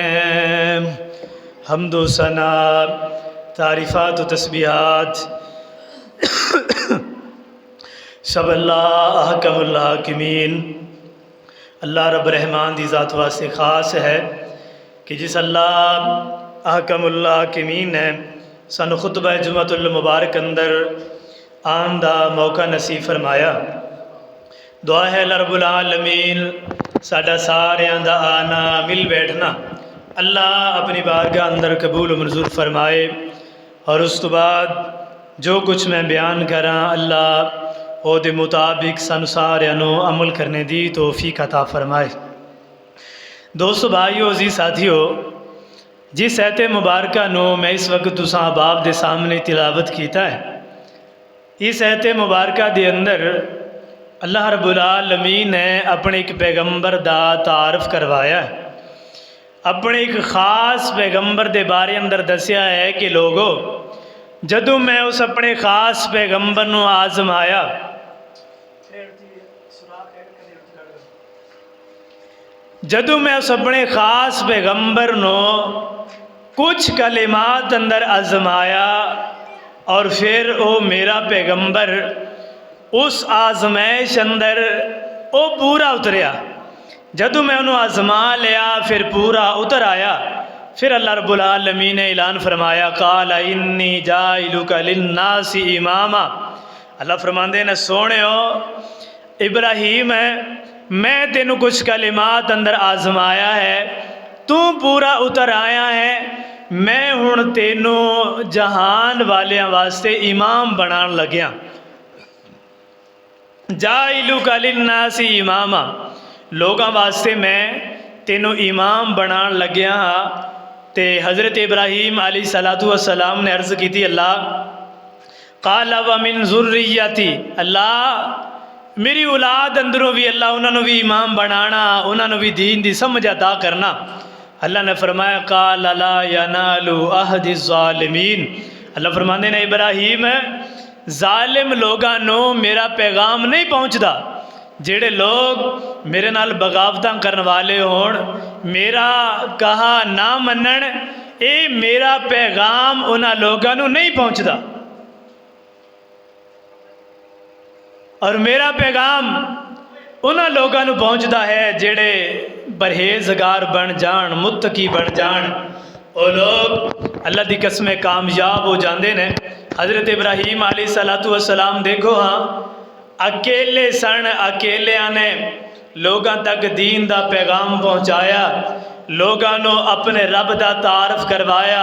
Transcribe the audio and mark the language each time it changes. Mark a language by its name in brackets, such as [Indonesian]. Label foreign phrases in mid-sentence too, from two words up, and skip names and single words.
[Punjabi] حمد و ثنا تعریفات و تسبیحات سب [Arabic] الله أحكم الحاكمين [Punjabi] اللہ رب رحمان دی ذات واسطے خاص ہے کہ جس [Arabic] الله أحكم الحاكمين [Punjabi] نے سانوں خطبہ [Arabic] جمعة المبارك [Punjabi] اندر آن دا موقع نصیب فرمایا. دعا ہے [Arabic] الله رب العالمين [Punjabi] ساڈا ساریاں دا آنا مل بیٹھنا اللہ اپنی بارگاہ اندر قبول منظور فرمائے. اور اس تو بعد جو کجھ میں بیان کرا اللہ وہ دے مطابق سانوں ساریاں نوں عمل کرنے دی توفیق عطا فرمائے. دوستو بھائیو عزیز ساتھیو، جس آیتِ مبارکہ نوں میں اس وقت تساں احباب دے سامنے تلاوت کیتا ہے، اس آیتِ مبارکہ دے اندر [Arabic] الله رب العالمين [Punjabi] نے اپنے ایک پیغمبر دا تعارف کروایا ہے. اپنے ایک خاص پیغمبر دے بارے اندر دسیا ہے کہ لوگو جدوں میں اس اپنے خاص پیغمبر نوں آزمایا جدوں میں اس اپنے خاص پیغمبر نوں کجھ کلمات اندر آزمایا اور فیر وہ میرا پیغمبر اس آزمائش اندر وہ پورا اتریا. جدوں میں انہوں نے آزما لیا فیر پورا اتر آیا. فیر [Arabic] الله رب العالمين [Punjabi] نے اعلان فرمایا [Arabic] قال إني جاعلك للناس إماما. [Punjabi] اللہ فرماتے نے سونے ابراہیم ہے میں تینوں کجھ کلمات اندر آزمایا ہے، تو پورا اتر آیا ہے، میں ہن تینوں جہان والیاں واسطے امام بنان لگیا. [Arabic] جاعلك للناس إماما, [Punjabi] لوگوں واسطے میں تینوں امام بنان لگیا. تے حضرت ابراہیم [Arabic] عليه الصلاة والسلام [Punjabi] نے عرض کی تھی اللہ [Arabic] قال ومن ذريتي, [Punjabi] اللہ میری اولاد اندروں بھی اللہ انہوں نے بھی امام بنانا، انہوں نے بھی دین دی سمجھ عطا کرنا. اللہ نے فرمایا [Arabic] قال لا ينال عهدي ظالمين. [Punjabi] اللہ فرماتے نے ابراہیم ظالم لوگاں نوں میرا پیغام نہیں پہنچتا. جیہڑے لوگ میرے نال بغاوتاں کرنے والے ہون، میرا کہا نا منن، یہ میرا پیغام انہاں لوگاں نوں نہیں پہنچتا. اور میرا پیغام انہاں لوگاں نوں پہنچتا ہے جیہڑے پرہیزگار بن جان, متقی بن جان. [Urdu] وہ لوگ اللہ دی قسمیں کامیاب ہو جاتے ہیں. حضرت ابراہیم [Arabic] عليه الصلاة والسلام [Punjabi] دیکھو ہاں اکیلے سن، اکیلیاں نے [Urdu] لوگوں تک دین کا پیغام پہنچایا، لوگوں کو اپنے رب کا تعارف کروایا.